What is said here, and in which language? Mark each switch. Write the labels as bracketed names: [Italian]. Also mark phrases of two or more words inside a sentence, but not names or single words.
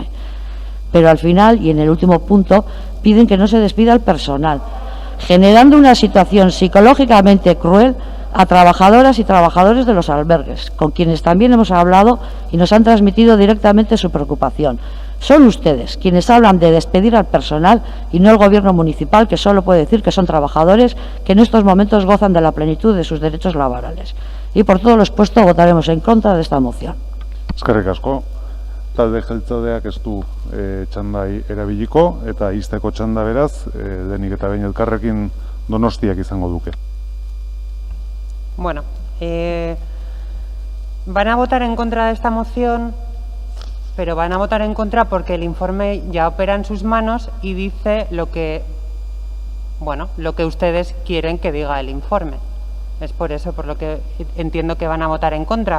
[Spanish] Pero al final, y en el último punto, piden que no se despida al personal, generando una situación psicológicamente cruel a trabajadoras y trabajadores de los albergues, con quienes también hemos hablado y nos han transmitido directamente su preocupación. Son ustedes quienes hablan de despedir al personal y no el gobierno municipal, que solo puede decir que son trabajadores que en estos momentos gozan de la plenitud de sus derechos laborales. Y por todo lo expuesto votaremos en contra de esta moción. [Basque] Eskerrik asko. Talde jeltzaleak ez du txanda erabiliko, eta izteko txanda beraz, denik eta behin elkarrekin Donostiak izango duke. [Spanish] Bueno, van a votar en contra de esta moción, pero van a votar en contra porque el informe ya opera en sus manos y dice lo que ustedes quieren que diga el informe. Es por eso por lo que entiendo que van a votar en contra.